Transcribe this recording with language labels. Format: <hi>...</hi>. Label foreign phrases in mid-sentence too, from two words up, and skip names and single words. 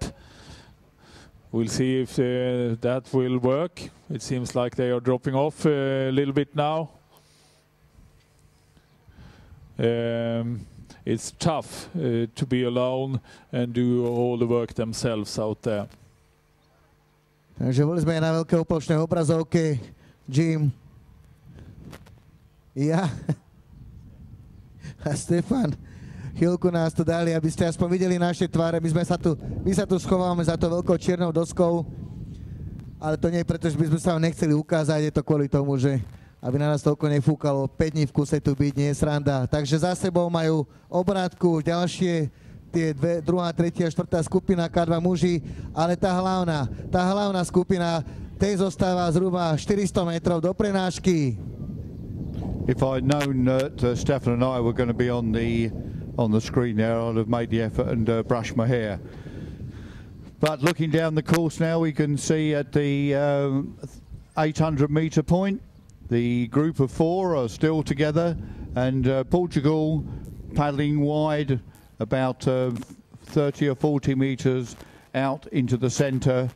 <en>We'll see if that will work. It seems like they are dropping off a little bit now. It's tough to be alone and do all the work themselves out there.</en> <sk>Takže boli sme na veľké opločnej obrazovke. Jim. Ja. A Stefan. Chvíľku nás tu dali, aby ste aspoň videli naše tváre. My sa tu schováme za to veľkou čiernou doskou. Ale to nie je preto, že by sme sa vám nechceli ukázať. Je to kvôli tomu, že aby na nás toľko nefúkalo. 5 dní v kuse tu byť, nie je sranda. Takže za sebou majú obrátku ďalšie tie druhá, tretia, štvrtá skupina K2 muži, ale tá hlavná skupina, tej zostáva zhruba 400 metrov do prenášky.</sk> <en>If I'd known that Stefan and I were going to be on the screen there, I'd have made the effort and brushed my hair. But looking down the course now, we can see at the 800 metre point, the group of 4 are still together, and Portugal paddling wide about 30 or 40 metres out into the centre.</en>